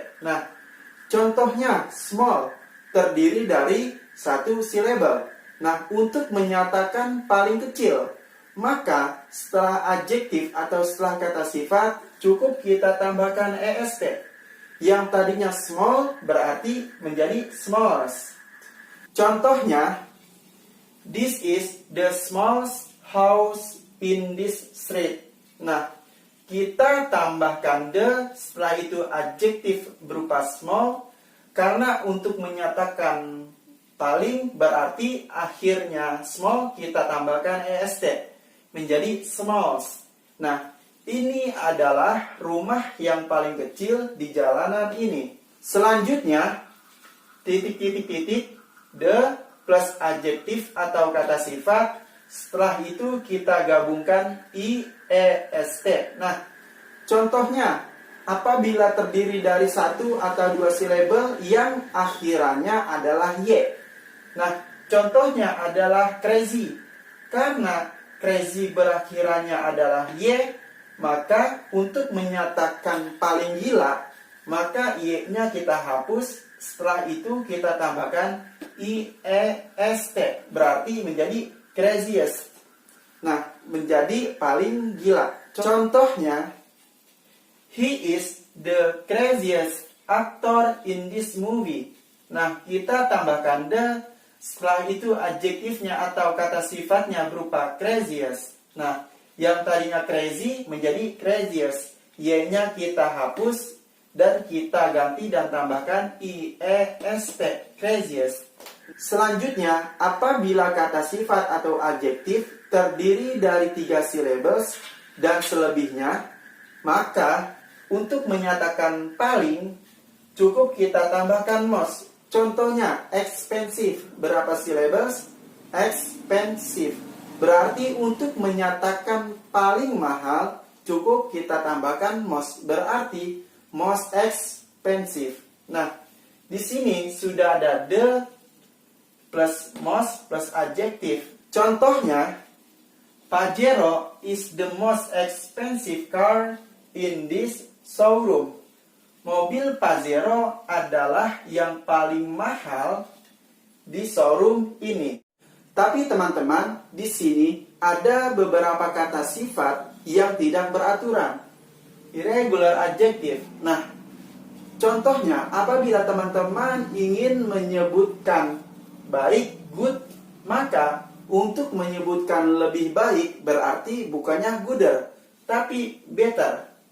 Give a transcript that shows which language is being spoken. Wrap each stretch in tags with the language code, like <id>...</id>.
<id>Nah, contohnya small terdiri dari 1 syllable. Nah, untuk menyatakan paling kecil, maka setelah adjektif atau setelah kata sifat cukup kita tambahkan est. Yang tadinya small berarti menjadi smallest. Contohnya,</id> <en>this is the smallest house in this street.</en> <id>Nah, kita tambahkan the, setelah itu adjektif berupa small, karena untuk menyatakan paling berarti akhirnya small, kita tambahkan est menjadi smallest. Nah, ini adalah rumah yang paling kecil di jalanan ini. Selanjutnya, titik-titik-titik, the plus adjektif atau kata sifat. Setelah itu kita gabungkan IEST. Nah, contohnya, apabila terdiri dari 1 atau 2 syllable yang akhirannya adalah Y. Nah, contohnya adalah crazy. Karena crazy berakhirannya adalah Y, maka untuk menyatakan paling gila, maka Y-nya kita hapus. Setelah itu kita tambahkan IEST. Berarti menjadi craziest. Nah, menjadi paling gila. Contohnya,</id> <en>he is the craziest actor in this movie.</en> <id>Nah, kita tambahkan the, setelah itu adjektifnya atau kata sifatnya berupa craziest. Nah, yang tadinya crazy menjadi craziest. Y-nya kita hapus dan kita ganti dan tambahkan IEST, craziest. Selanjutnya, apabila kata sifat atau adjektif terdiri dari 3 syllables dan selebihnya, maka untuk menyatakan paling, cukup kita tambahkan most. Contohnya, expensive. Berapa syllables? Expensive. Berarti untuk menyatakan paling mahal, cukup kita tambahkan most. Berarti most expensive. Nah, di sini sudah ada the plus most plus adjective. Contohnya,</id> <en>Pajero is the most expensive car in this showroom.</en> <id>Mobil Pajero adalah yang paling mahal di showroom ini. Tapi teman-teman, di sini ada beberapa kata sifat yang tidak beraturan. Irregular adjective. Nah, contohnya apabila teman-teman ingin menyebutkan baik, good, maka untuk menyebutkan lebih baik berarti bukannya gooder, tapi better.</id>